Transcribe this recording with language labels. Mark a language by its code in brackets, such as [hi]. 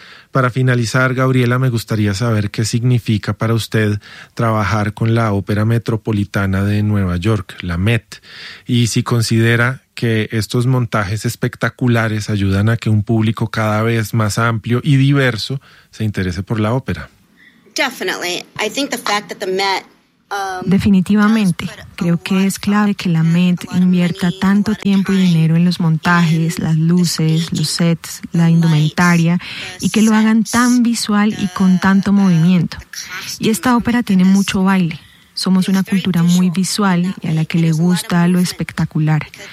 [es] Para finalizar, Gabriela, me gustaría saber qué significa para usted trabajar con la Ópera Metropolitana de Nueva York, la Met, y si considera que estos montajes espectaculares ayudan a que un público cada vez más amplio y diverso se interese por la ópera. [en] Definitely. I think the fact that the Met [es] Definitivamente, creo que es clave que la Met invierta tanto tiempo y dinero en los montajes, las luces, los sets, la indumentaria, y que lo hagan tan visual y con tanto movimiento. Y esta ópera tiene mucho baile. Somos una cultura muy visual y a la que le gusta lo espectacular.